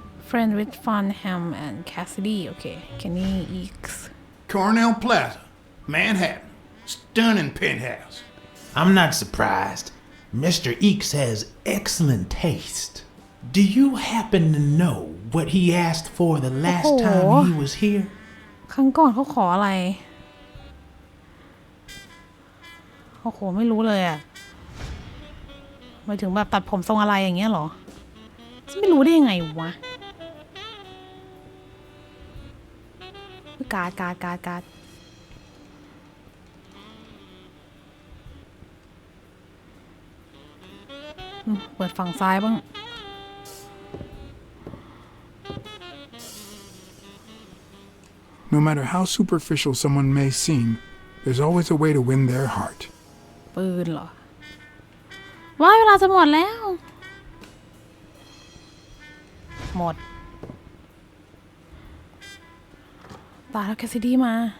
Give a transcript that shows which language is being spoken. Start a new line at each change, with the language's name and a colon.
English: Friend with Farnham and Cassidy โอเค Kenny Eakes Cornell Plaza, Manhattan. Stunning penthouse. I'm not surprised. Mr. Eakes has excellent taste. Do you happen to know what he asked for the last time he was here?
Thai: ครั้งก่อนเขาขออะไรโอ้โหไม่รู้เลยอะหมายถึงแบบตัดผมทรงอะไรอย่างเงี้ยเหรอจะไม่รู้ได้ยังไงวะการ์ดเปิดฝั่งซ้ายบ้าง
English: no matter how superficial someone may seem, there's always a way to win their heart.
Thai: ปืนเหรอว้ายเวลาจะหมดแล้วหมดตายแล้วแคสซิดี้มา